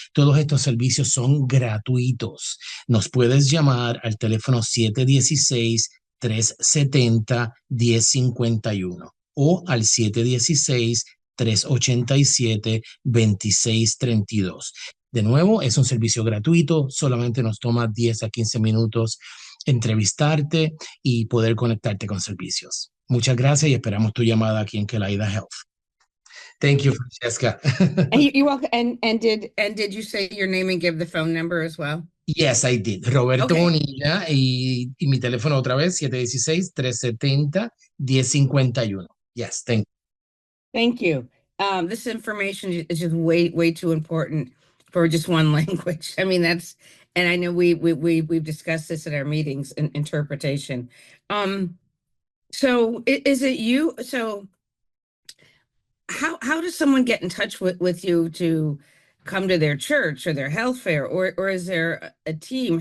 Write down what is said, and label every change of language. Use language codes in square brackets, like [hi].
[es] Todos estos servicios son gratuitos. Nos puedes llamar al teléfono 716-370-1051 o al 716-387-2632. De nuevo, es un servicio gratuito, solamente nos toma 10 a 15 minutos entrevistarte y poder conectarte con servicios. Muchas gracias y esperamos tu llamada aquí en Kelaida Health. [en] Thank you, Francesca. And you're welcome. And did you say your name and give the phone number as well? Yes, I did. Roberto Okay. [es] Bonilla y mi teléfono otra vez, 716-370-1051. [en] Yes, thank you. Thank you. This information is just way too important for just one language. I mean, and I know we've discussed this at our meetings in interpretation. So is it you? So how does someone get in touch with you to come to their church or their health fair, or is there a team?